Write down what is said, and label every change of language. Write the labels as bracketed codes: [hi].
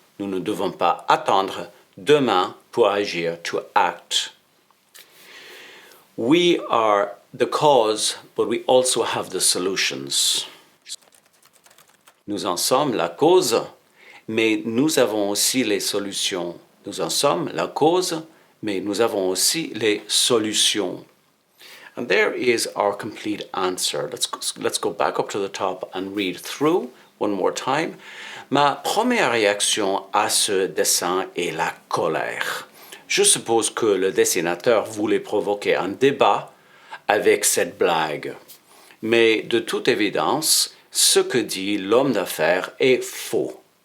[fr] Nous ne devons pas attendre demain pour agir, [en] to act. We are the cause, but we also have the solutions. [fr] Nous en sommes la cause, mais nous avons aussi les solutions. Nous en sommes la cause, mais nous avons aussi les solutions. [en] And there is our complete answer. Let's go back up to the top and read through one more time. [fr] Ma première réaction à ce dessin est la colère. Je suppose que le dessinateur voulait provoquer un débat avec cette blague. Mais de toute évidence, ce que dit l'homme d'affaires est faux.